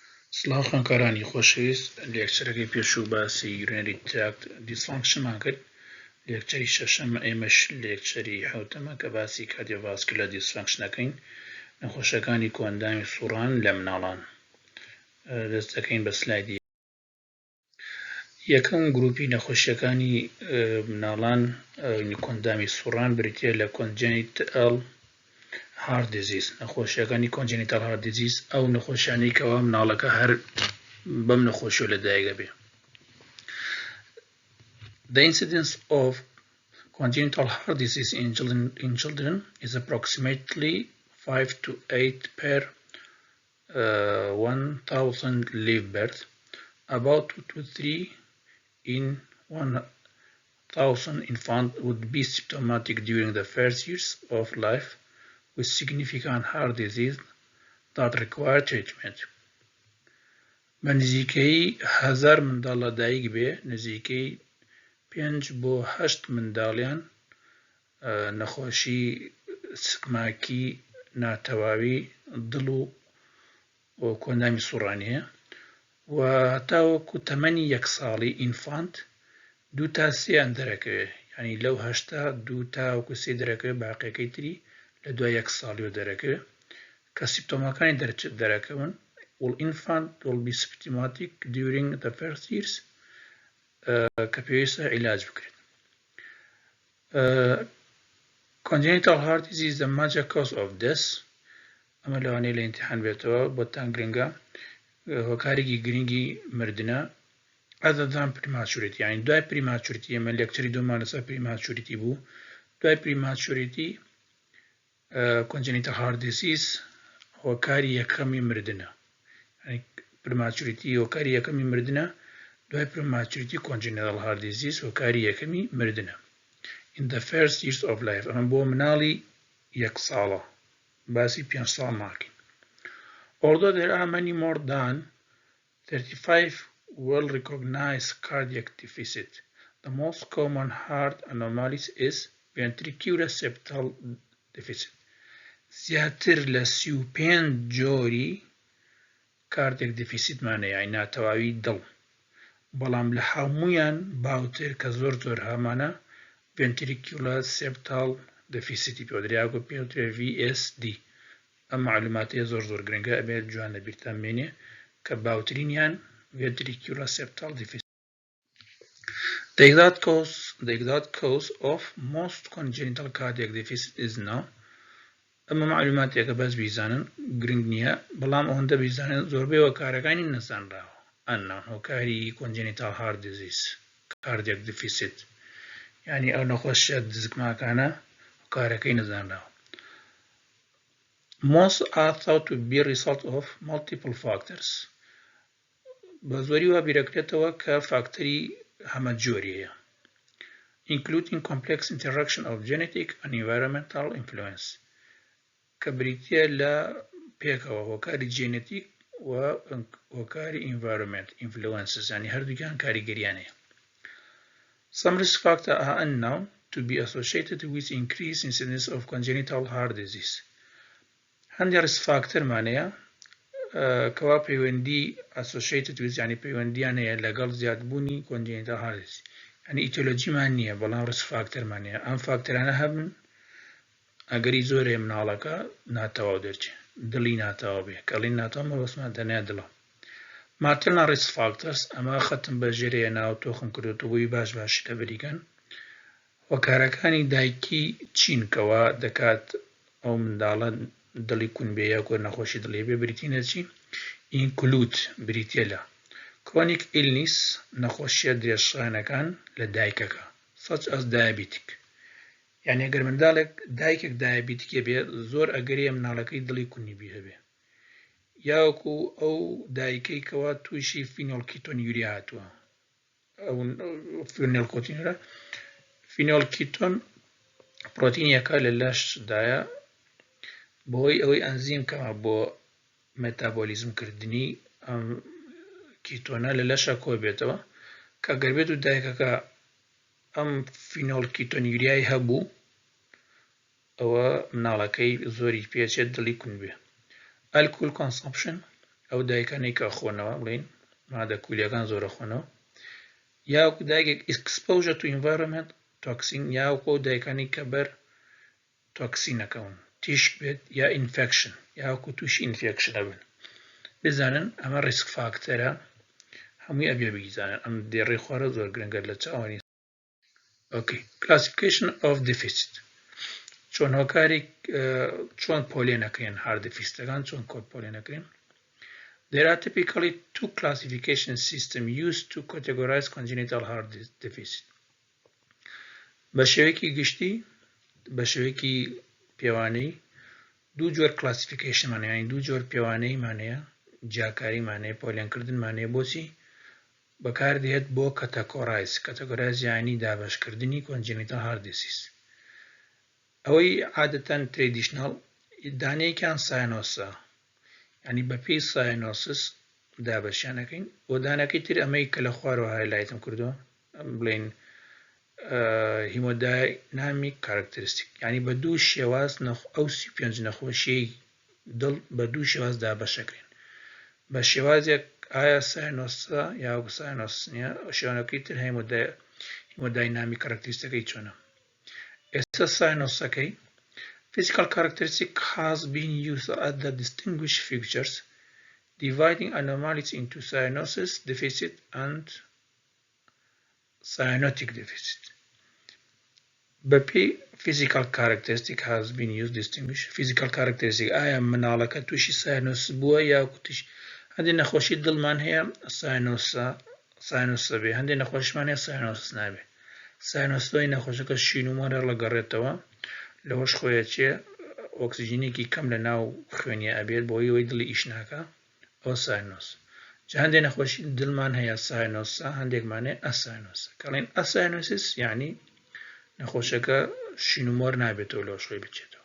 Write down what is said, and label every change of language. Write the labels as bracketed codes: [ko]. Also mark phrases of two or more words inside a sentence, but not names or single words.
[ckb] سلااو خوێنکارانی خۆشەویست، لێکچەرەکەی پێشوو باسی [en] urinary tract dysfunction [ckb] مان کرد. لێکچەری شەشەم ئێمەش لێکچەری حوتەمە کە باسی [en] cardiovascular dysfunction [ckb] ەکەین، نەخۆشیەکانی کۆندامی سوڕان لە مناڵان. دەست دەکەین بە سلایدی یەکەم گروپی نەخۆشیەکانی مناڵان کۆندامی سوڕان بریتیە لە [en] congenital heart disease. [ckb] نەخۆشیەکانی [en] congenital heart disease [ckb] ئەو نەخۆشیانەی کەوا مناڵەکە هەر بەم نەخۆشیە لەدایکە بێ. [en] The incidence of congenital heart disease in children is approximately 5 to 8 per 1,000 live birth. About 2 to 3 in 1,000 infants would be symptomatic during the first years of life with significant heart disease that require treatment. [ckb] نزیکەی 1000 منداڵ لەدایک بێ، نزیکەی 5 بۆ 8 منداڵیان نەخۆشی سکماکی ناتەواوی دڵ و کۆندامی سوڕانیە و هەتاوەکو تەمەنی 1 ساڵی ئینفانت 2 تا 3 دەرەکەوێ، یعنی لەو 8 2 تا وەکو 3 دەرەکەوێ، باقیەکەی تری لە دوای 1 ساڵیەوە دەرەکەوێ کە سیمپتۆمەکانی دەرەکەون. [en] والإنفant will be symptomatic during the first years [ckb] کە پێویستە عیلاج بکرێت. [en] Congenital heart disease is the major cause of death. [ckb] ئەمە لەوانەیە لە ئیمتیحان بێتەوە، بۆتان گرنگە، هۆکارێکی گرنگی مردنە [en] other than prematurity، [ckb] یعنی دوای prematurity. ئەمە لێکچەری دوومان لەسەر prematurity بوو. دوای [en] prematurity congenital heart disease [ckb] هۆکاری یەکەمی مردنە، یعنی prematurity هۆکاری یەکەمی مردنە، دوای [en] prematurity congenital heart disease [ckb] هۆکاری یەکەمی مردنە. [en] In the first years of life، [ckb] ئەمە بۆ مناڵی 1 ساڵە، باسی 5 ساڵ ناکەین. [en] Although there are many more than 35 well-recognized cardiac deficits, the most common heart anomalies is ventricular septal deficit. [ckb] زیاتر لە 35 جۆری [en] cardiac deficit [ckb] مانە، یعنی ناتەواوی دڵ، بەڵام لە هەموویان باوتر کە زۆر هەمانە [en] ventricular septal deficit [ckb] پێدراوە، پێوترێ VSD. ئەم معلوماتەیە زۆر گرنگە، ئەبێت جوان لە بیرتان بێنێ کە باوترینیان [en] ventricular septal deficit. The exact cause of most congenital cardiac deficit is known. [ckb] ئەمە معلوماتێکە بەس بیزانن گرنگ نییە، بەڵام ئەوەندە بیزانن زۆربەی هۆکارەکانی نەزانراوە. ئەنان هۆکاری [en] congenital heart disease cardiac deficit، [ckb] یعنی ئەو نەخۆشیە دزگماکانە هۆکارەکەی نەزانراوە. [en] Most are thought to be a result of multiple factors. [ckb] بە زۆری وا بیرەکرێتەوە کە فاکتەری هەمە جۆریەیە، [en] including complex interaction of genetic and environmental influence، [ckb] کە بریتیە لە پێکەوە هۆکاری جێنێتیک و هۆکاری [en] environment influences، [ckb] یعنی هەردووکیان کاریگەریانەیە. [en] Some risk factors are unknown to be associated with increased incidence of congenital heart disease. [ckb] هەندێک [en] risk factor [ckb] مانەیە کەوا پەیوەندی [en] associated with، [ckb] یعنی پەیوەندیان هەیە لەگەڵ زیادبوونی [en] congenital heart disease، [ckb] یعنی ئیتیۆلۆجیمان نییە، بەڵام [en] risk factor [ckb] مانەیە. ئەم فاکتەرانە هەبن ئەگەری زۆرێ مناڵەکە ناتەواو دەرچێت، دڵی ناتەواو بێ، کەڵین ناتەواو مەبەستمان تەنیا دڵە. [en] maternal risk factors، [ckb] ئەمە خەتم بەژێرەیە ناو تۆخم کردوتە بۆی باشی لەبەریکەن. هۆکارەکانی دایکی چین کەوا دەکات ئەو منداڵە دڵی کون بێ یا کۆ نەخۆشی دڵێ بێ، بریتینە چی؟ include بریتیە لە [en] chronic illness، [ckb] نەخۆشیە درێژخایەنەکان لە دایکەکە [en] such as diabetic، [ckb] یعنی ئەگەر منداڵێک دایکێک دایابیتیکێ بێ، زۆر ئەگەریە مناڵەکەی دڵی کونی بێ هەبێ، یاوەکو ئەو دایکەی کەوا تووشی فینۆلکیتۆنیوری هاتووە. ئەو فینۆلکیتۆن پرۆتینیەکە لە لەشدایە بۆی ئەوەی ئەنزیم کەمە بۆ مێتابۆلیزم کردنی ئەم کیتۆنە لە لەشە کۆ بێتەوە، کە گەر بێت و دایکەکە ئەم فینۆلکیتۆنیوریای هەبوو، ئەوە مناڵەکەی زۆری پێچێت دڵی کون بێ. [en] Alcohol consumption [ckb] ئەو دایکانەی کە خۆنەوە بڵین مادە کولیەکان زۆرە خۆنەوە یاوەکو دایکێک exposure [en] to environment toxin [ckb] یاوەکو دایکانی کە بەر تۆکسینەکەون تیشک بێت یا infection یاوەکو تووشی infectionە بن بزانن ئەمە ریسک فاکتەرە هەمووی ئەبێ بگیزانن ئەم دێڕێ خوارە زۆر گرنگە لە چاوانی [en] classification of deficit [ckb] چۆن هۆکاری چۆن پۆلێنەکەین hard deficitەکان چۆن کۆد پۆلێنەکەین. [en] There are typically two classification systems used to categorize congenital heart deficit. [ckb] بە شێوەیەکی گشتی بە شێوەیەکی پێوانەی دوو جۆر classification یانی دوو جۆر پێوانەیمانەیە جیاکاریمانەیە پۆلێنکردنمانەیە بۆچی بەکاردێت بۆ categorize یانی دابەشکردنی [en] congenital heart disease. [ckb] ئەوەی عادەتەن traditional دانەیەکیان ساینۆسە یعنی بەپێی ساینۆسس دابەشیانەکەین بۆ دانەکەی تر ئەمەی کە لە خوارەوە هایلایتم کردووە بڵین [en] hemodynamic characteristic [ckb] یعنی بە دوو شێواز ئەو پێنج نەخۆشیەی دڵ بە دوو شێواز دابەشەکەین بە شێوازێک ئایا ساینۆسە یا ساینۆس نییە شێوانەکەی تر هیمۆداینامیک کارکتریستەکەی چۆنە. ئێستا ساینۆسەکەی [en] physical characteristic has been used as the distinguish features dividing anomalies into cyanosis deficit and cyanotic deficit. [ckb] بەپێی [en] physical characteristic has been used distinguish physical characteristic [ckb] ئایا مناڵەکە تووشی ساینۆس بووە یا تووش هەندێک نەخۆشی دڵمان هەیە ساینۆسە بێ هەندێک نەخۆشمان هەیە ساینۆس نابێ ساینۆسۆی نەخۆشەکە شین و مۆرە لەگەڕێتەوە لەوەش خۆیە چێ ئۆکسیژینێکی کەم لە ناو خوێنیە ئەبێت بۆ ئەوەی دڵی ئیش ناکە ئەو ساینۆس جا هەندێک نەخۆشی دڵمان هەیە ساینۆسە هەندێکمانێ ئەساینۆسە کەڵێن ئەساینۆسیس یعنی نەخۆشەکە شین و مۆر نابێتەوە لەوەش خۆی بچێتەوە.